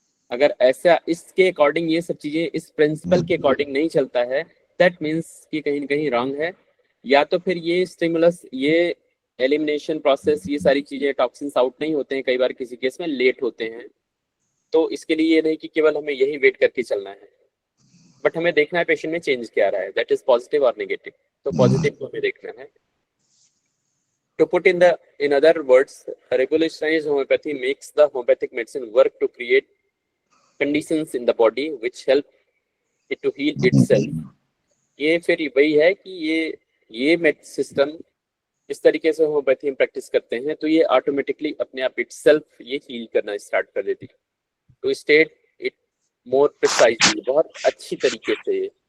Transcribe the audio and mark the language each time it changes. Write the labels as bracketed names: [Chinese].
[Hindi] अगर ऐसा इसके अकॉर्डिंग ये सब चीजें इस प्रिंसिपल के अकॉर्डिंग नहीं चलता है, दैट मीन्स कि कहीं ना कहीं रॉन्ग है, या तो फिर ये स्टिमुलस, ये एलिमिनेशन प्रोसेस, ये सारी चीजें, टॉक्सिन्स आउट नहीं होते हैं, कई बार किसी केस में लेट होते हैं। तो इसके लिए ये नहीं कि केवल हमें यही वेट करके चलना है, बट हमें देखना है पेशेंट में चेंज क्या आ रहा है, दैट इज पॉजिटिव और नेगेटिव। तो पॉजिटिव को हमें देखना है। [English] To put in other words, revolutionized homeopathy makes the homeopathic medicine work to create conditions in the body which help it to heal itself। [Hindi] ये फिर वही है कि ये मेड सिस्टम इस तरीके से होम्योपैथी में प्रैक्टिस करते हैं, तो ये ऑटोमेटिकली अपने आप इटसेल्फ ये हील करना स्टार्ट कर देती है, [English] to state it more precisely, [Hindi] बहुत अच्छी तरीके से।